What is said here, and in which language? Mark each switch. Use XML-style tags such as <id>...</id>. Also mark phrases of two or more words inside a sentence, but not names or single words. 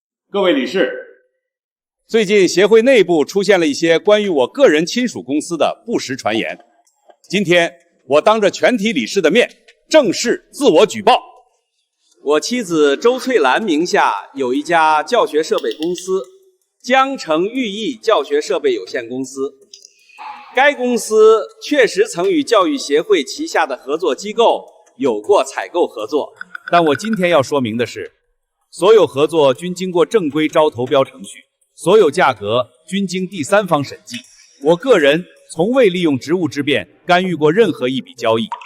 <zh>各位理事，最近协会内部出现了一些关于我个人亲属公司的不实传言。今天我当着全体理事的面，正式自我举报。我妻子周翠兰名下有一家教学设备公司——江城寓意教学设备有限公司。该公司確實曾與教育協會旗下的合作機構有過採購合作，但我今天要說明的是，所有合作均經過正規招投標程序，所有價格均經第三方審計。我個人從未利用職務之便干預過任何一筆交易。</zh>